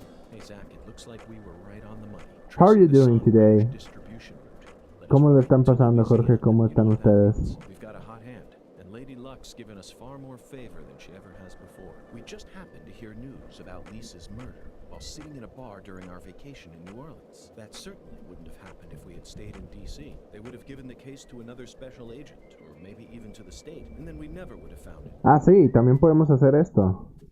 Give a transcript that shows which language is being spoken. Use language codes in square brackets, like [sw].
[en] Hey Zach, it looks like we were right on the money. How are you doing today? [es] ¿Cómo lo están pasando, Jorge? ¿Cómo están ustedes? [en] We've got a hot hand, and Lady Luck luck's given us far more favor than she ever has before. We just happened to hear news about Lisa's murder while sitting in a bar during our vacation in New Orleans. That certainly wouldn't have happened if we had stayed in D.C. They would have given the case to another special agent, or maybe even to the state, and then we never would have found it. [es] Ah, sí, también podemos hacer esto.